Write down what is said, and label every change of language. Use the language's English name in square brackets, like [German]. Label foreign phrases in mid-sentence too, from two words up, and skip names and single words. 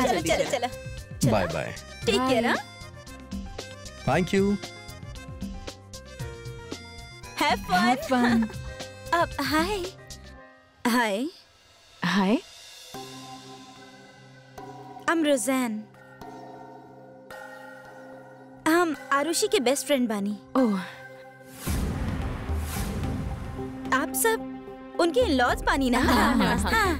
[Bhojpuri] चला चला चला, [English] bye bye. take care. हाँ, thank you. have fun. [Bhojpuri] अब हाय हाय, हाय, [English] I am Roseanne. [Bhojpuri] हम आरुषि के बेस्ट फ्रेंड बानी। ओह, आप सब उनके इन-लॉज बानी ना? हाँ।